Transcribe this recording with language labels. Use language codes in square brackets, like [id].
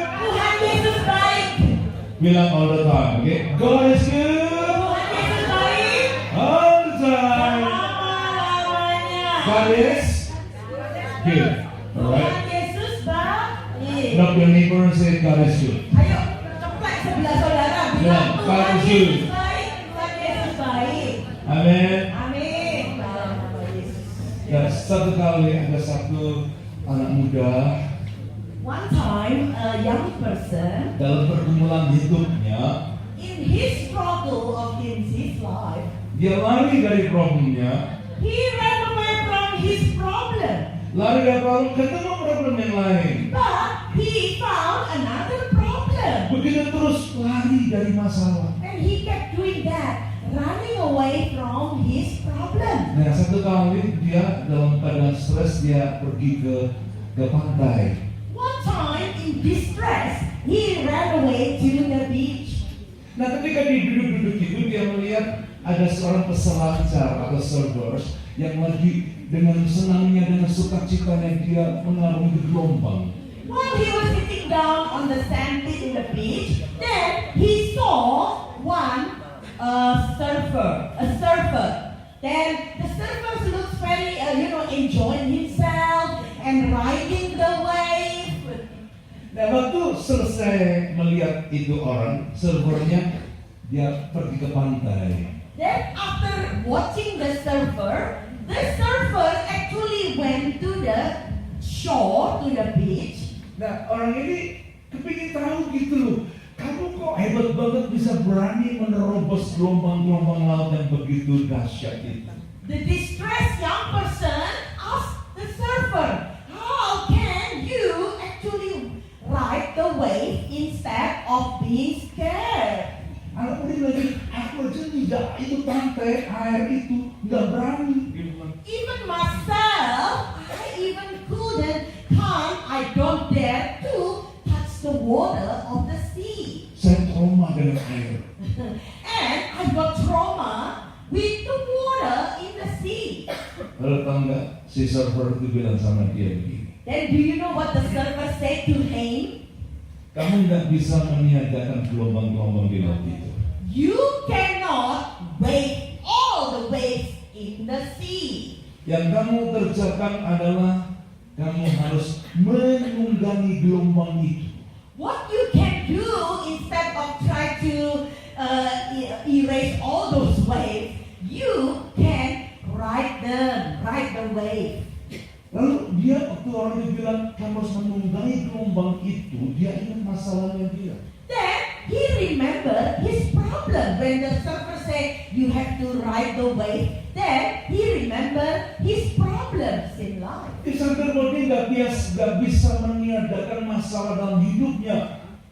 [id] Tuhan Yesus baik. Bilang [en] all the time, okay? God is good. [id] Tuhan Yesus baik. [en] All the time. [id] Selama-lamanya. [en] God is good. Alright. [id] Tuhan Yesus baik. [en] Knock your neighbor and say God is good. [id] Ayo, cepat sebelah saudara. Ya, Bilang [en] God [id] Tuhan [en] is [id] Yesus [en] good. [id] baik. Tuhan Yesus baik. Amin. Amin. Dalam nama Yesus. Dan satu kali ada satu anak muda [en] One time, a young person, [id] dalam pergumulan hidupnya, [en] in his struggle of his life, [id] dia lari dari problemnya, [en] he ran away from his problem. [id] lari dari problem, ketemu problem yang lain. [en] But he found another problem. [id] Begitu terus lari dari masalah. [en] And he kept doing that, running away from his problem. [id] Nah, satu kali dia dalam keadaan stres, dia pergi ke pantai. [en] One time in distress, he ran away to the beach. [id] Nah, ketika dia duduk-duduk itu, dia melihat ada seorang peselancar atau surfers yang lagi dengan senangnya, dengan sukacitanya dia mengarungi gelombang. [en] While he was sitting down on the sand pit in the beach, then he saw one surfer. Then the surfer looks very, enjoying himself and riding the wave. [id] Nah, waktu selesai melihat itu orang, surfernya, dia pergi ke pantai. [en] Then after watching the surfer actually went to the shore, to the beach. [id] Nah, orang ini kepingin tahu gitu loh. Kamu kok hebat banget bisa berani menerobos gelombang-gelombang laut yang begitu dahsyat itu. [en] The distressed young person asked the surfer, how can you actually ride the wave instead of being scared? [id] Anak muda lagi, aku aja tidak itu pantai, air itu nggak berani. [en] Even myself, I even couldn't come, I don't dare to touch the water of the sea. [id] Saya trauma dengan air. [en] And I got trauma with the water in the sea. [id] Lalu tahu nggak, si surfer itu bilang sama dia begini. [en] Then do you know what the surfer said to him? [id] Kamu nggak bisa meniadakan gelombang-gelombang di laut itu. [en] You cannot wave all the waves in the sea. [id] Yang kamu kerjakan adalah kamu harus menunggangi gelombang itu. [en] What you can do instead of try to erase all those waves, you can ride the wave. [id] Lalu dia waktu orang itu bilang kamu harus menunggangi gelombang itu, dia ingat masalahnya dia. [en] Then he remembered his problem when the surfer said you have to ride the wave. Then he remembered his problems in life. [id] Dia sadar bahwa dia nggak bisa meniadakan masalah dalam hidupnya.